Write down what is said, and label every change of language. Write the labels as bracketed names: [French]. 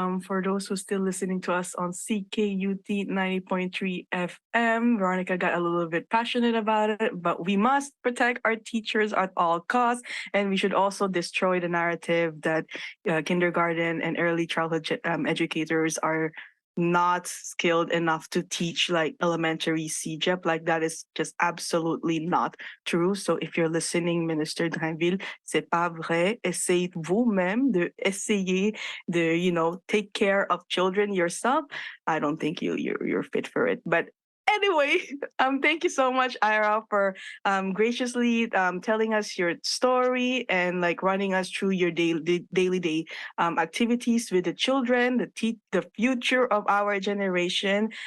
[English] For those who still listening to us on CKUT 90.3 FM, Veronica got a little bit passionate about it, but we must protect our teachers at all costs. And we should also destroy the narrative that kindergarten and early childhood educators are not skilled enough to teach like elementary CJEP. Like that is just absolutely not true. So if you're listening, Minister Drainville, [French] c'est pas vrai. Essayez vous-même de essayer de, [English] take care of children yourself. I don't think you're fit for it. But anyway, thank you so much, Ira, for graciously telling us your story and like running us through your daily day activities with the children, the future of our generation.